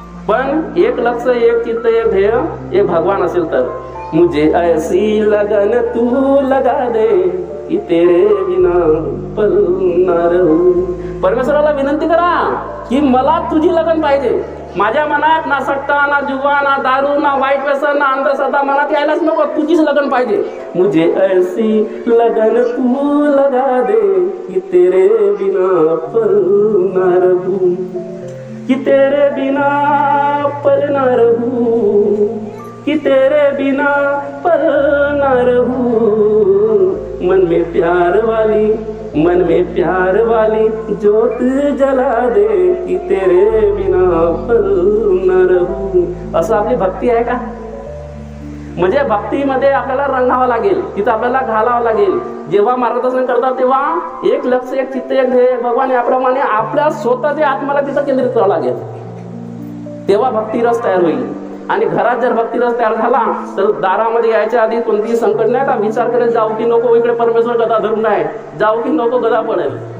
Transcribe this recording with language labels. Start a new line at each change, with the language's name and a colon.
Marathi: पण एक लक्ष, एक चित्त, एक ध्येय, एक भगवान असेल तर
Hindi: मुझे ऐसी लगन तू लगा दे कि तेरे बिना पल ना रहूं.
Marathi: परमेश्वराला विनंती करा की मला तुझी लगन पाहिजे. माझ्या मनात ना सट्टा, ना जुवा, ना दारू, ना वाईट व्यसन, ना अंधश्रद्धा मनात यायलाच नको. तुझीच लगन पाहिजे.
Hindi: मुझे ऐसी लगन तू लगा दे कि तेरे बिना पल ना रहूं, कि तेरे बिना पल ना रहूं, कि तेरे बिना पल ना रहूं. मन में प्यार वाली ज्योत जला दे कि तेरे बिना पल ना रहूं.
Marathi: असं आपली भक्ती आहे का? म्हणजे भक्तीमध्ये आपल्याला रंगावं लागेल, तिथं आपल्याला घालावं लागेल. जेव्हा मार्गदर्शन करतात तेव्हा एक लक्ष, एक चित्त, एक ध्येय भगवान याप्रमाणे आपल्या स्वतःच्या आत्म्याला तिथं केंद्रित करावं लागेल. तेव्हा भक्ती रस तयार होईल. आणि घरात जर भक्ती रस तयार झाला तर दारामध्ये यायच्या आधी कोणतीही संकट नाही का विचार करत जाऊ की नको इकडे परमेश्वर गदा धरून आहे, जाऊ की नको गदा पडेल.